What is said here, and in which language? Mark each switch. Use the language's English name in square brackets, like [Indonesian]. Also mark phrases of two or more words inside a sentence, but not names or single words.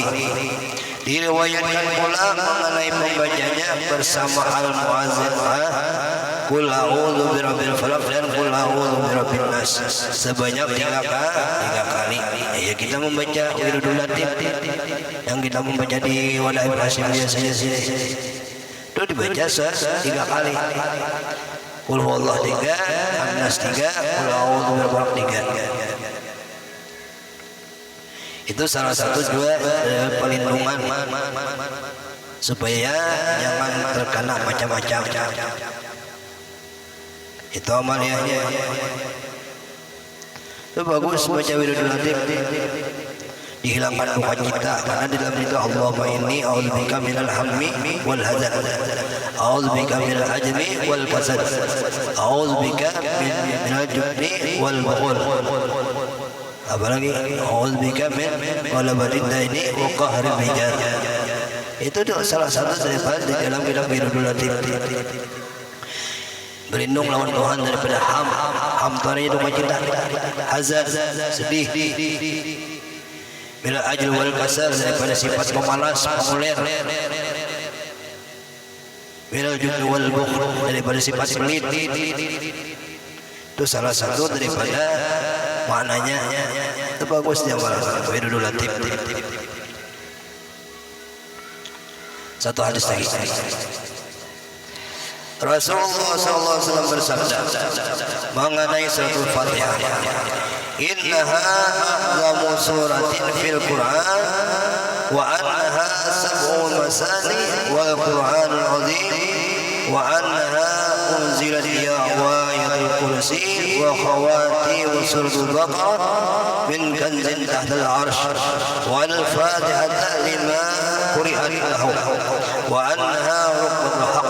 [Indonesian] Diriwayatkan pula mengenai pembacanya bersama al-muazzin, [Arabic] قل أعوذ برب الفلق [Indonesian] dan [Arabic] قل أعوذ برب الناس [Indonesian] sebanyak 3 kali. Ya kita membaca Wiridul Latif yang kita membaca di Wadah Ibrahim biasanya sini. Itu dibaca 3 kali. [Arabic] قل هو الله 3، الناس 3، قل أعوذ برب الفلق 3. [Indonesian] Itu salah satu juga pelindungan supaya jangan terkena macam-macam. Itu amaliyahnya. Itu bagus baca Wiridul Latif, dihilangkan duka cita, karena di dalam itu [Arabic] اللهم إني أعوذ بك من الهم والحزن، أعوذ بك من العجز والكسل، أعوذ بك من الجبن والبخل. Apalagi أعوذ بك من غلبة الدين وقهر الرجال. [Indonesian] Itu salah satu daripada di dalam kitab Wiridul Latif. Berlindung lawan Tuhan daripada ham itu duka cita, hazan sedih, [Arabic] من العجز والكسل, [Indonesian] daripada sifat pemalas, pengulir. [Arabic] من الجبن والبخل, [Indonesian] daripada sifat pelit. Itu salah satu daripada maknanya. Itu bagusnya malah Wirudul Latif. Satu hadis lagi. Rasulullah SAW bersabda mengenai suratul Fatihah, [Arabic] إنها أعظم سورة في القرآن وأنها السبع المثاني والقرآن العظيم وأنها أنزلت يا آية الكرسي وخواتيم سورة البقرة من كنز تحت العرش والفاتحة لما قرئت له وأنها ركن الحق.